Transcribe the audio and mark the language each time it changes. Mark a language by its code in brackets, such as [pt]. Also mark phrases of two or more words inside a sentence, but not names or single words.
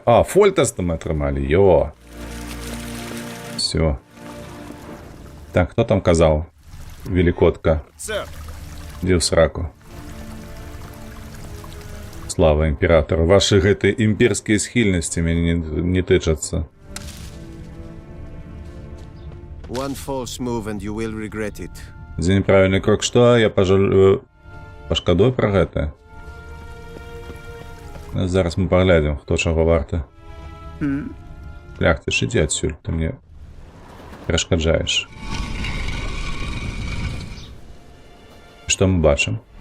[be] А, Фольтаста мы атрымалі, йо. Всё. Так, хто там казаў? Великотка. Дзе ў сраку? Слава імператору. Вашы гэтыя імперскія схільнасці мяне не тычацца. [en] One false move and you will regret it. [be] За неправільны крок што? Я пашкадую пра гэта. Зараз мы паглядзім, хто чаго варты. Лях, ты ж ідзі адсюль, ты мне перашкаджаеш. Што мы бачым?